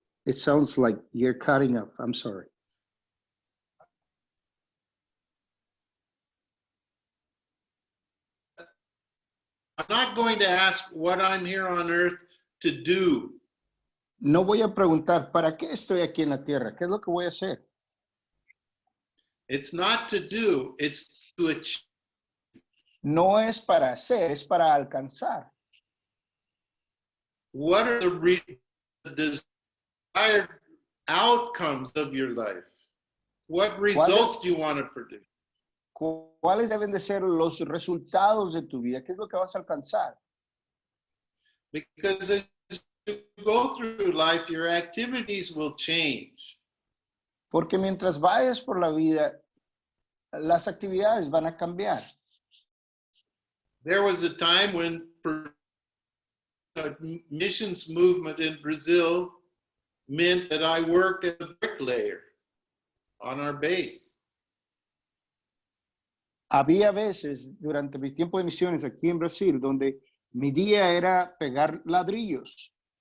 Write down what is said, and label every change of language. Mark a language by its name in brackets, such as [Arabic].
[English] It sounds like you're cutting off. I'm sorry. I'm not going to ask what I'm here on earth to do. [Spanish] No voy a preguntar, ¿para qué estoy aquí en la tierra? ¿Qué es lo que voy a hacer? [English] It's not to do, it's to achieve. [Spanish] No es para hacer, es para alcanzar. [English] What are the desired outcomes of your life? What results do you want to produce? [Spanish] ¿Cuáles deben de ser los resultados de tu vida? ¿Qué es lo que vas a alcanzar? [English] Because as you go through life, your activities will change. [Spanish] Porque mientras vayas por la vida, las actividades van a cambiar. [English] There was a time when a missions movement in Brazil meant that I worked as a bricklayer. on our base. [Spanish] Había veces durante mi tiempo de misiones aquí en Brasil donde mi día era pegar ladrillos.